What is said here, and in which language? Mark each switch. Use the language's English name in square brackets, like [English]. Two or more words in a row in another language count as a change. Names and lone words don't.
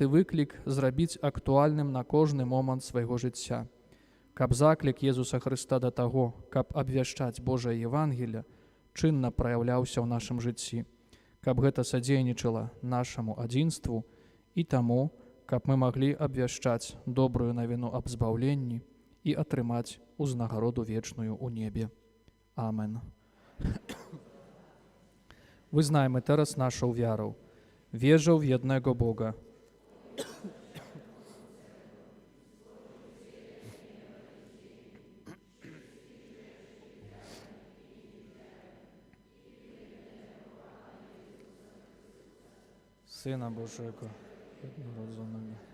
[Belarusian] выклік зрабіць актуальным на кожны момант свайго жыцця, каб заклік Езуса Хрыста да таго, каб абвяшчаць Божае Евангелле, чынна праяўляўся ў нашым жыцці, каб гэта садзейнічала нашаму адзінству і таму, каб мы маглі абвяшчаць добрую навіну аб збаўленні і атрымаць узнагароду вечную ў небе. Амен. [Polish] Wyznajmy teraz naszą wiarą. Wierzę w jednego Boga. Syna Bożego, jednorodzonego.